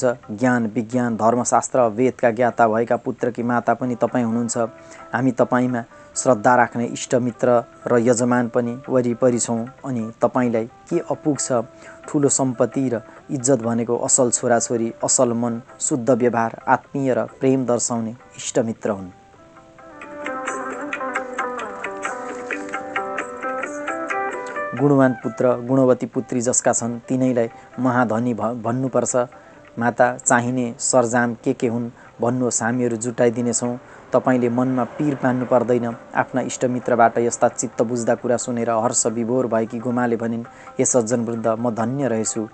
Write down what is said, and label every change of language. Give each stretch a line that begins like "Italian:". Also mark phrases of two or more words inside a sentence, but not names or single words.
Nepali: ज्ञान विज्ञान धर्मशास्त्र वेदका ज्ञाता भएका पुत्रकी माता पनि तपाईँ हुनुहुन्छ। हामी तपाईँमा श्रद्धा राख्ने इष्टमित्र र यजमान पनि वरिपरि छौँ। अनि तपाईँलाई के अपुग छ? ठुलो सम्पत्ति र इज्जत भनेको असल छोराछोरी, असल मन, शुद्ध व्यवहार, आत्मीय र प्रेम दर्शाउने इष्टमित्र हुन्। गुणवान पुत्र गुणवती पुत्री जसका छन् तिनैलाई महाधनी भन्नुपर्छ। माता, चाहिने सरजाम के हुन् भन्नुहोस्, हामीहरू जुटाइदिनेछौँ। तपाईँले मनमा पीर मान्नु पर्दैन। आफ्ना इष्टमित्रबाट यस्ता चित्त बुझ्दा कुरा सुनेर हर्ष विभोर भएकी गोमाले भनिन्, हे सज्जनवृन्द, म धन्य रहेछु।